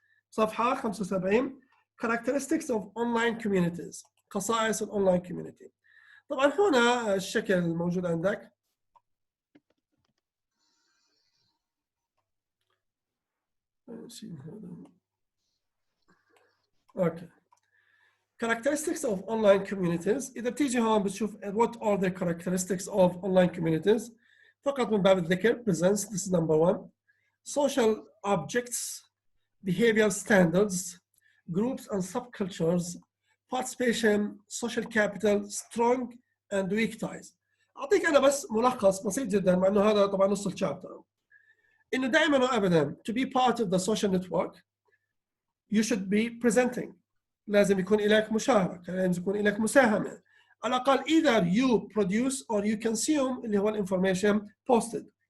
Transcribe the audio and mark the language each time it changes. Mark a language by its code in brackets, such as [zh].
[en] صفحه 75 characteristics of online communities، [ar] خصائص الاونلاين كوميونتي. طبعا هنا الشكل الموجود عندك اوكي. [en] characteristics of online communities، [ar] اذا بتيجي هون بتشوف [en] what are the characteristics of online communities [ar] فقط من باب الذكر. [en] presents this is number 1. social objects, behavioral standards, groups and subcultures, participation, social capital, strong and weak ties. [ar] اعطيك انا بس ملخص بسيط جدا، مع انه هذا طبعا نص الشابتر، انه دائما وابدا [en] to be part of the social network you should be presenting، [ar] لازم يكون لك مشاركه، لازم يكون لك مساهمه، على الاقل [en] either you produce or you consume [ar] اللي هو الانفورميشن posted.